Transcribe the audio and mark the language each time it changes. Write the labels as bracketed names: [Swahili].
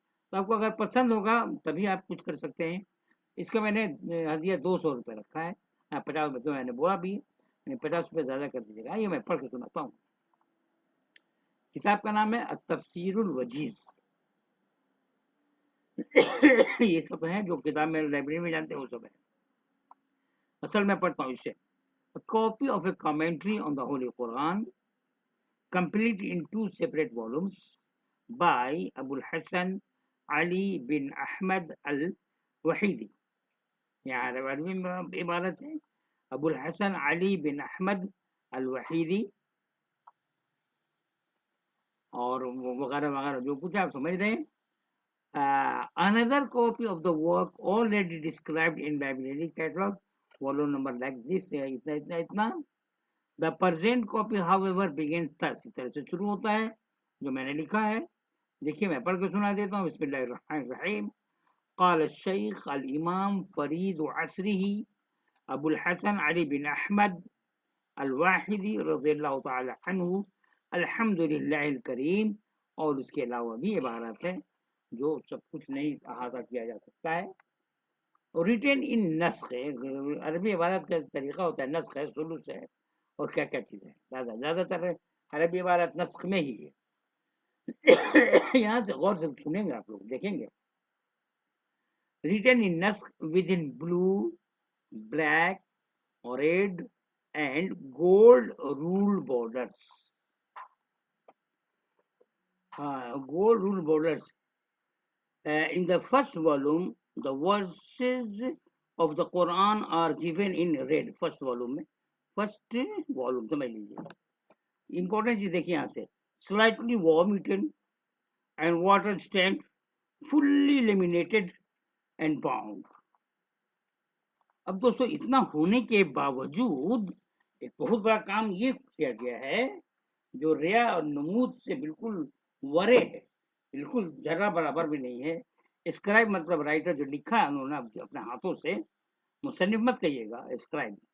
[Urdu] تو آپ کو اگر پسند ہوگا تبھی آپ کچھ کر سکتے ہیں. اس کا میں نے ہدیہ 200 روپے رکھا ہے. 50 روپے تو میں نے بولا بھی ہے، 50 روپے زیادہ کر دیجیے گا. یہ میں پڑھ کے سناتا ہوں. کتاب کا نام ہے التفسیر الوجیز. یہ سب ہے جو کتاب میں لائبریری میں جانتے ہیں وہ سب ہے. اصل میں پڑھتا ہوں اسے. [English] Copy of a commentary on the holy Quran complete in 2 separate volumes by Abu al-Hasan Ali bin Ahmad al-Wahidi. [Urdu] یہاں عربی میں عبارت ہے ابو الحسن علی بن احمد الوحیدی اور وغیرہ وغیرہ جو کچھ آپ سمجھ رہے ہیں. [English] another copy of the work already described in library catalog volume number like this [Urdu] اتنا اتنا اتنا. [English] The present copy however begins thus. [Urdu] اس طرح سے شروع ہوتا ہے جو میں نے لکھا ہے. دیکھیے میں پڑھ کے سنا دیتا ہوں. [Arabic] بسم اللہ الرحمن الرحیم. قال الشیخ الامام فرید عصره ابو الحسن علی بن احمد الواحدی رضی اللہ تعالی عنہ الحمد للہ الکریم. [Urdu] اور اس کے علاوہ بھی عبارت ہے جو سب کچھ نہیں احاطہ کیا جا سکتا ہے. ریٹن ان نسخ ہے. عربی عبارت کا طریقہ ہوتا ہے نسخ ہے، سلوس ہے اور کیا کیا چیز ہے. زیادہ تر عربی عبارت نسخ میں ہی ہے. یہاں سے غور سے سنیں گے آپ لوگ دیکھیں گے. [English] Written in naskh with in blue, black, red and gold rule borders. Gold rule borders. In the first volume, the verses of the Quran are given in red. First volume میں first volume [Urdu] سمجھ لیجیے. Important چیز دیکھیے یہاں سے. [English] Slightly warm eaten and water stamped, fully laminated and bound. [Urdu] اب دوستو اتنا ہونے کے باوجود ایک بہت بڑا کام یہ کیا گیا ہے جو ریا اور نمود سے بالکل ورے ہے، بالکل ذرہ برابر بھی نہیں ہے. اسکرائب مطلب رائٹر جو لکھا ہے انہوں نے اپنے ہاتھوں سے، مصنف مت کہیے گا، اسکرائب.